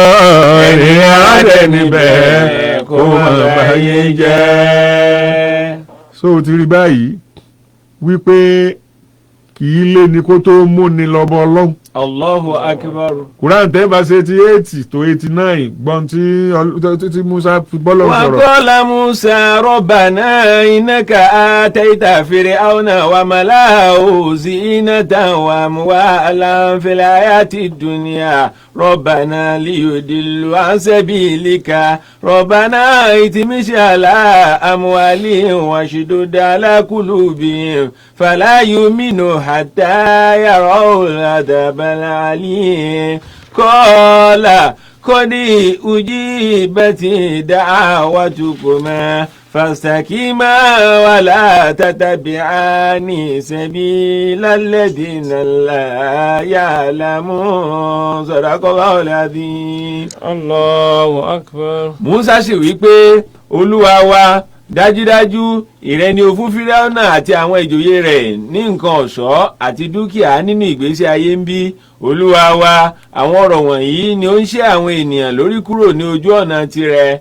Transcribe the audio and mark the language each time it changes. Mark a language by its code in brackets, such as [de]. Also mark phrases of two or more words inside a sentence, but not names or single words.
[yo] ẹni ara dẹ̀ níbẹ̀ kó má báyé jẹ́. so o ti rí báyìí wípé kì í lé ní kó tó múni lọ́bọ̀ Ọlọ́run. [ar] الله أكبر. [yo] Quran 10:88 to 89 gbọ́n tí Musa fi bọ́lọ̀ sọ̀rọ̀. [ar] وقال موسى ربنا إنك آتيت فرعون وملأه زينة و أموالا في الحياة الدنيا ربنا ليضلوا عن سبيلك ربنا اطمس على أموالهم واشدد على قلوبهم فلا يؤمنوا حتى يروا العذاب العليم قال قد أجيبت دعوتكما فاستقيما ولا تتبعان سبيل الذين لا يعلمون صدق الله العظيم. الله أكبر. [yo] Musa sì wí pé Olúwa wa dájúdájú ìrẹ ni ó fún Fíráúnà àti àwọn ìjòyè rẹ̀ ní nǹkan ọ̀ṣọ́ àti dúkìá nínú ìgbésí ayé ń bí. Olúwa wa àwọn ọ̀rọ̀ wọ̀nyí ni ó ń ṣẹ́ àwọn ènìyàn lórí kúrò ní ojú ọ̀nà tirẹ̀.